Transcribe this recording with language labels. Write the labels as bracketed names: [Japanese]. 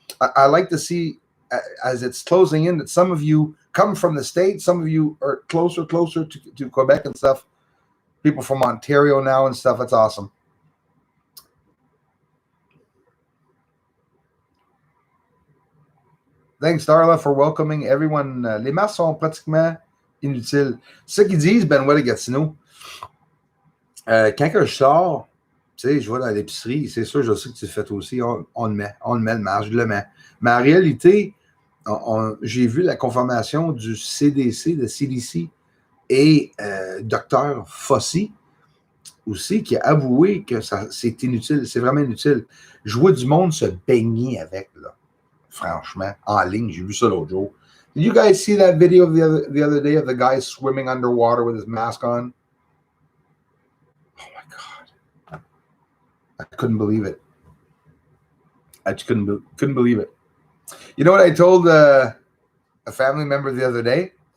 [English] I like to see, as it's closing in, that some of you come from the States. Some of you are closer to Quebec and stuff. People from Ontario now and stuff. That's awesome. Thanks, Darla, for welcoming everyone. [French] Les masques sont pratiquement inutiles. C'est ce qu'ils disent, Benoît de Gatineau. Quand que je sors, je vais dans l'épicerie, c'est sûr, je sais que tu le fais aussi, on le met le masque, je le mets. Mais en réalité, j'ai vu la confirmation du CDC, de CDC, et Dr. Fauci aussi, qui a avoué que c'est inutile, c'est vraiment inutile. Je vois du monde se baigner avec, là. Franchement, en ligne, j'ai vu ça l'autre jour. [English] Did you guys see that video the other day of the guy swimming underwater with his mask on? Oh my God. I couldn't believe it. I just couldn't believe it. You know what I told a family member the other day?